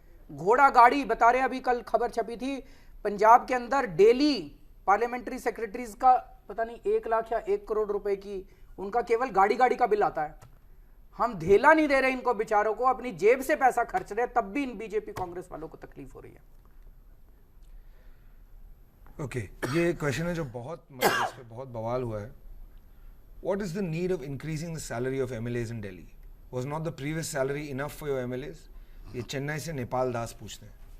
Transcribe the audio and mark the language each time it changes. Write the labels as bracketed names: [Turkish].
[Hindi] घोड़ा गाड़ी बता रहे, अभी कल खबर छपी थी पंजाब के अंदर डेली पार्लियामेंट्री सेक्रेटरीज का पता नहीं 1 लाख या 1 करोड़ रुपए की उनका केवल गाड़ी का बिल आता है। हम धेला नहीं दे रहे इनको बेचारों को, अपनी जेब से पैसा खर्च रहे, तब भी इन बीजेपी कांग्रेस वालों को तकलीफ हो रही है। ओके, ये क्वेश्चन है जो बहुत मतलब इस पे बहुत बवाल हुआ है। [English] What is the need of increasing the salary of MLAs in Delhi? Was not the previous salary enough for your MLAs? [Hindi] ये चेन्नई से नेपाल दास पूछते हैं।